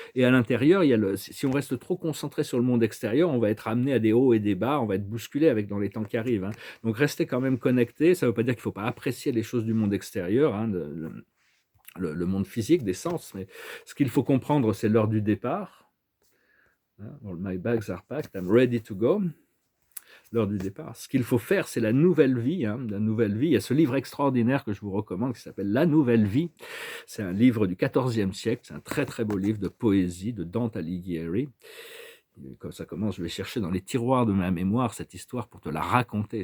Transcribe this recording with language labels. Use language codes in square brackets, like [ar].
[fr] Et à l'intérieur, si on reste trop concentré sur le monde extérieur, on va être amené à des hauts et des bas, on va être bousculé dans les temps qui arrivent. Donc restez quand même connecté. Ça ne veut pas dire qu'il ne faut pas apprécier les choses du monde extérieur, le monde physique, des sens. Mais ce qu'il faut comprendre, c'est l'heure du départ. [en] Hein, My bags are packed, I'm ready to go. [fr] L'heure du départ. Ce qu'il faut faire, c'est la nouvelle vie. Hein, la nouvelle vie. Il y a ce livre extraordinaire que je vous recommande qui s'appelle La Nouvelle Vie. C'est un livre du XIVe siècle. C'est un très très beau livre de poésie de Dante Alighieri. Comme ça commence, je vais chercher dans les tiroirs de ma mémoire cette histoire pour te la raconter.